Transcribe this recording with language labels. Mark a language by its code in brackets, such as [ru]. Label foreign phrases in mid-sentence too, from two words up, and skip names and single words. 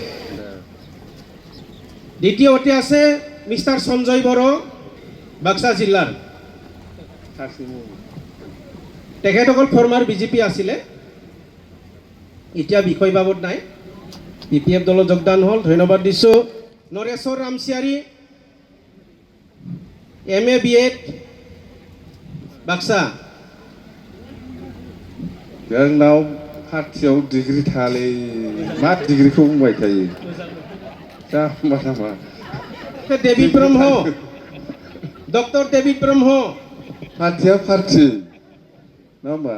[as] দ্বিতীয়তে আছে মিষ্টাৰ সঞ্জয় বড়ো বাক্সা জিলাৰ তেখেতসকল ফৰ্মাৰ বিজেপি আছিলে এতিয়া বিষয় বাবদ নাই PPF দলত যোগদান হ'ল ধন্যবাদ দিছোঁ নৰেশ্বৰ ৰামচিয়াৰী MA B.Ed বাক্সা [brx] जोंनाव पार्टियाव डिग्री थालै मा डिग्रीखौ बुंबाय थायो जाम्बा जाम्बा डेभिड ब्रह्म डक्टर डेभिड ब्रह्म पार्टिया पार्टी नङा होमबा